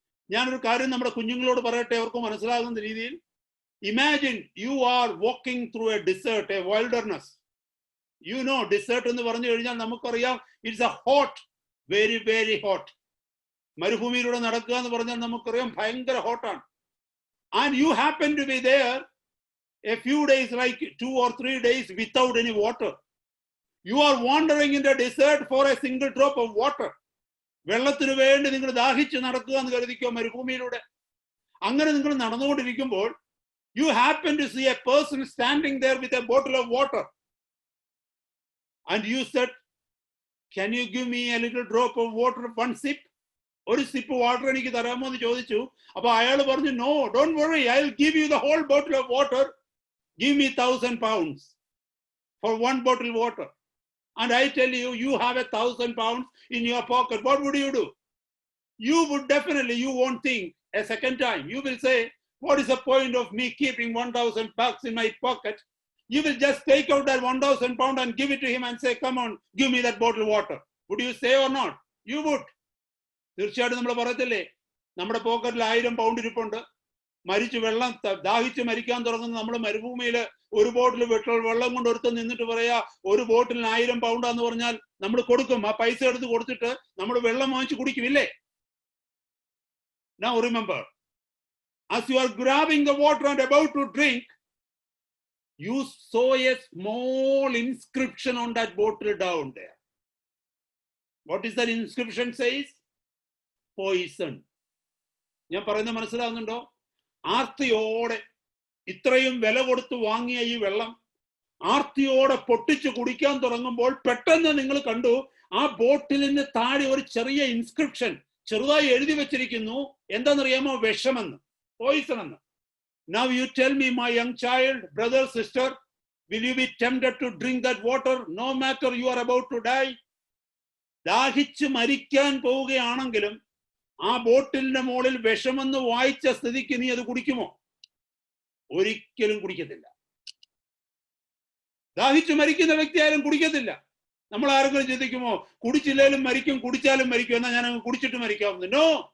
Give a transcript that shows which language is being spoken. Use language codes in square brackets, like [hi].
[ml] ഞാനൊരു കാര്യം നമ്മുടെ കുഞ്ഞുങ്ങളോട് പറയട്ടെ, അവർക്ക് മനസ്സിലാകുന്ന രീതിയിൽ. [en] Imagine you are walking through a desert, a wilderness. You know, [ml] dessert എന്ന് പറഞ്ഞു കഴിഞ്ഞാൽ നമുക്കറിയാം, [en] It's a hot, very very hot. [ml] മരുഭൂമിയിലൂടെ നടക്കുക എന്ന് പറഞ്ഞാൽ നമുക്കറിയാം ഭയങ്കര ഹോട്ടാണ്. [en] And you happen to be there a few days, like 2 or 3 days without any water. You are wandering in the desert for a single drop of water. [ml] വെള്ളത്തിന് വേണ്ടി നിങ്ങൾ ദാഹിച്ച് നടക്കുക എന്ന് കരുതിക്കോ മരുഭൂമിയിലൂടെ. അങ്ങനെ നിങ്ങൾ നടന്നുകൊണ്ടിരിക്കുമ്പോൾ, [en] you happen to see a person standing there with a bottle of water. And you said, can you give me a little drop of water, one sip? [ml] ഒരു സിപ്പ് വാട്ടർ എനിക്ക് തരാമോ എന്ന് ചോദിച്ചു. അപ്പൊ അയാൾ പറഞ്ഞു, [en] no, don't worry, I'll give you the whole bottle of water. Give me 1,000 pounds for one bottle of water. And I tell you, you have 1,000 pounds in your pocket. What would you do? You would definitely, you won't think a second time. You will say, what is the point of me keeping 1,000 bucks in my pocket? You will just take out that 1,000 pound and give it to him and say, come on, give me that bottle of water. Would you say or not? You would. [ml] തീർച്ചയായിട്ടും നമ്മൾ പറയത്തില്ലേ, നമ്മുടെ പോക്കറ്റിൽ 1000 pound ഇരിപ്പുണ്ട്, മരിച്ചു വെള്ളം ദാഹിച്ച് മരിക്കാൻ തുടങ്ങുന്ന നമ്മൾ മരുഭൂമിയിൽ ഒരു ബോട്ടിൽ വെള്ളം കൊണ്ട് ഒരുത്ത് നിന്നിട്ട് പറയാ ഒരു ബോട്ടിലിന് 1000 പൗണ്ടാന്ന് പറഞ്ഞാൽ നമ്മൾ കൊടുക്കും. ആ പൈസ എടുത്ത് കൊടുത്തിട്ട് നമ്മൾ വെള്ളം വാങ്ങിച്ച് കുടിക്കുമില്ലേ? [en] Now remember, as you are grabbing the water and about to drink, you saw a small inscription on that bottle down there. What is that inscription says? [ml] Poison. ഞാൻ പറയുന്നത് മനസ്സിലാകുന്നുണ്ടോ? ആർത്തിയോടെ ഇത്രയും വില കൊടുത്ത് വാങ്ങിയ ഈ വെള്ളം ആർത്തിയോടെ പൊട്ടിച്ച് കുടിക്കാൻ തുടങ്ങുമ്പോൾ പെട്ടെന്ന് നിങ്ങൾ കണ്ടു ആ ബോട്ടിലിന് താഴെ ഒരു ചെറിയ ഇൻസ്ക്രിപ്ഷൻ ചെറുതായി എഴുതി വെച്ചിരിക്കുന്നു. എന്താണെന്നറിയാമോ? വിഷമെന്ന്, പോയിസൺ എന്ന്. [en] Now you tell me, my young child, brother, sister, will you be tempted to drink that water no matter you are about to die? [ml] ദാഹിച്ച് മരിക്കാൻ പോവുകയാണെങ്കിലും ആ ബോട്ടിലിന്റെ മുകളിൽ വിഷമെന്ന് വായിച്ച സ്ഥിതിക്ക് നീ അത് കുടിക്കുമോ? ഒരിക്കലും കുടിക്കത്തില്ല. ദാഹിച്ച് മരിക്കുന്ന വ്യക്തി ആരും കുടിക്കത്തില്ല. നമ്മൾ ആരെങ്കിലും ചിന്തിക്കുമോ കുടിച്ചില്ലേലും മരിക്കും, കുടിച്ചാലും മരിക്കും, എന്നാൽ ഞാൻ അങ്ങ് കുടിച്ചിട്ട് മരിക്കാവുന്നു? നോ.